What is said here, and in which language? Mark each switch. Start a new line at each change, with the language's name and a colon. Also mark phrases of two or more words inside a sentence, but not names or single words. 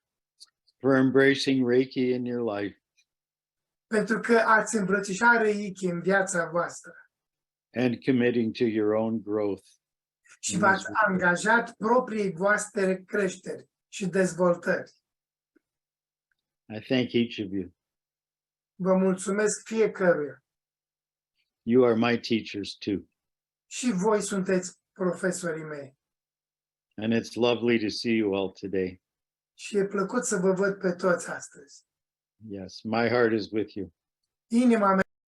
English: for embracing Reiki in your life
Romanian: Pentru că ați îmbrățișat Reiki în viața voastră
English: and committing to your own growth.
Romanian: și v-ați angajat propriei voastre creșteri și dezvoltări.
English: I thank each of you.
Romanian: Vă mulțumesc fiecăruia.
English: You are my teachers too.
Romanian: Și voi sunteți profesorii mei.
English: And it's lovely to see you all today.
Romanian: Și e plăcut să vă văd pe toți astăzi.
English: Yes, my heart is with you.
Romanian: Inima mea